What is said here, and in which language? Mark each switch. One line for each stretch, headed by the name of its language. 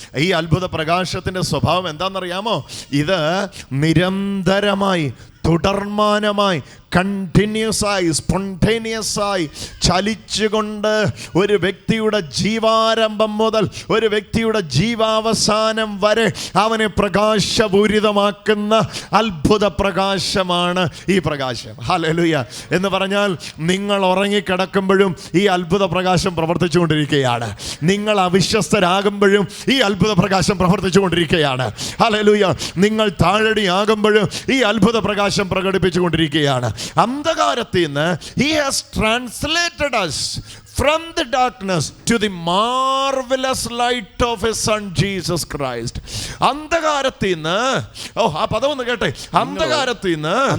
Malayalam: ഈ അത്ഭുത പ്രകാശത്തിൻ്റെ സ്വഭാവം എന്താണെന്നറിയാമോ? ഇത് നിരന്തരമായി, തുടർമാനമായി, കണ്ടിന്യൂസ് ആയി, സ്പോണ്ടേനിയസ് ആയി ചലിച്ചുകൊണ്ട് ഒരു വ്യക്തിയുടെ ജീവാരംഭം മുതൽ ഒരു വ്യക്തിയുടെ ജീവാവസാനം വരെ അവനെ പ്രകാശപൂരിതമാക്കുന്ന അത്ഭുത പ്രകാശമാണ് ഈ പ്രകാശം. ഹല്ലേലൂയ. എന്ന് പറഞ്ഞാൽ നിങ്ങൾ ഉറങ്ങിക്കിടക്കുമ്പോഴും ഈ അത്ഭുത പ്രകാശം പ്രവർത്തിച്ചുകൊണ്ടിരിക്കുകയാണ്. നിങ്ങൾ അവിശ്വസ്തരാകുമ്പോഴും ഈ അത്ഭുത പ്രകാശം പ്രവർത്തിച്ചുകൊണ്ടിരിക്കുകയാണ്. ഹല്ലേലൂയ. നിങ്ങൾ താഴടിയാകുമ്പോഴും ഈ അത്ഭുത പ്രകാശം പ്രകടിപ്പിച്ചുകൊണ്ടിരിക്കുകയാണ്. അന്ധകാരത്തിൽ നിന്ന്
English: he has translated us from the darkness to the marvelous light of his son Jesus Christ.
Malayalam: അന്ധകാരത്തിൽ നിന്ന്, ആ പദം ഒന്ന് കേട്ടെ, അന്ധകാരത്തിൽ നിന്ന്